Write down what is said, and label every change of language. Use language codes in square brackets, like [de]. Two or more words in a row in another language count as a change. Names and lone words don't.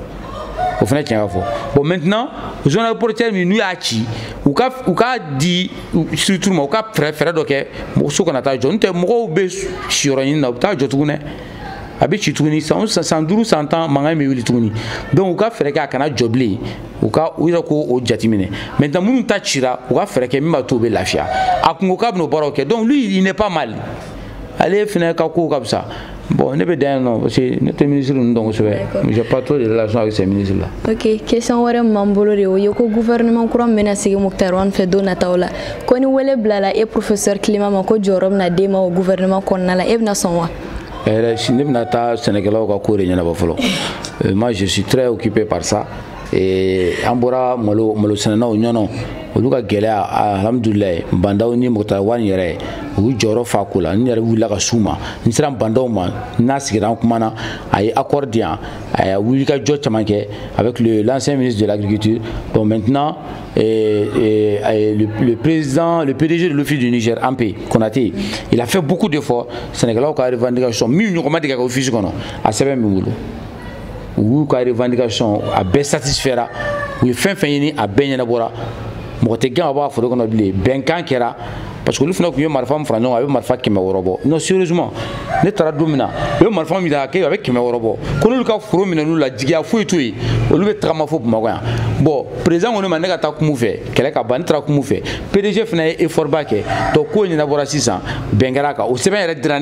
[bm] Bon maintenant zone reporter min n'u y'a ci u ka di surtout ma u ka fɛɛrɛ dɔ kɛ so kana taa jɔ n'o tɛ mɔgɔw bɛ siyɔrɔ ɲini na u bɛ taa jɔ tuguni a bɛ ci tuguni san 5 san 10 mankan bɛ wuli tuguni donc u ka fɛɛrɛ kɛ a kana jɔ bilen u yɛrɛ k'o jateminɛ maintenant minnu ta cira u ka fɛɛrɛ kɛ min b'a to u bɛ lafiya a kun ko k'a bɛna o baaraw kɛ [fr] donc lui il n'est pas mal [bm] ale fana ka ko ka fisa. [fr] Bon, ne peux dire non, parce que notre ministre nous donne ce je n'ai pas trop de relations avec ces ministres-là. [bm] Ok, question wɛrɛ min b'an bolo de o ye ko gouvernement kura min bɛna sigi Mukutari Wane fɛ don nataw la ko ni wele bilala e professeur Kilema ma ko jɔyɔrɔ bɛna d'e ma o gouvernement kɔnɔna la e bɛna sɔn wa? Ne bɛna taa sɛnɛkɛlaw ka ko de ɲɛnabɔ fɔlɔ. [fr] Moi je suis très occupé par ça et [bm] an bɔra malo sɛnɛnaw ɲɔnɔ olu ka gɛlɛya alhamdulilayi bandaw ni Mukutari Wane yɛrɛ u jɔyɔrɔ fa ko la n yɛrɛ wulila ka s'u ma n sera bandaw ma n'a sigira an kumana a ye accord di yan a ye wulikajɔ caman kɛ [fr] avec l'ancien ministre de l'agriculture donc maintenant le PDG de l'Office du Niger Ampé Konaté il a fait beaucoup d'efforts [bm] Sénégalais ka revendication min ɲɔgɔn ma deli ka kɛ office kɔnɔ a sɛbɛn min bolo u y'u ka revendication a bɛɛ satisfaira u ye fɛn fɛn ɲini a bɛɛ ɲɛnabɔra mɔgɔ tɛ gɛn ka bɔ a foro kɔnɔ bilen bɛnkan kɛra parce que olu fana tun ye marifa min fara ɲɔgɔn kan a bɛ marifa 600 bɔ [fr] non sérieusement [bm] ne taara don min na u ye marifa min da a bɛ 600 bɔ ko n'olu ka foro minɛ n'u la jigiya foyi t'o ye olu bɛ tagama fo Bamakɔ yan bon président ko ne ma ne ka taa kumu fɛ kɛlɛ ka ban ne taara kumu fɛ PDG fana ye effort ba kɛ donc ko ɲɛnabɔra sisan bɛn kɛra a kan o sɛbɛn yɛrɛ dira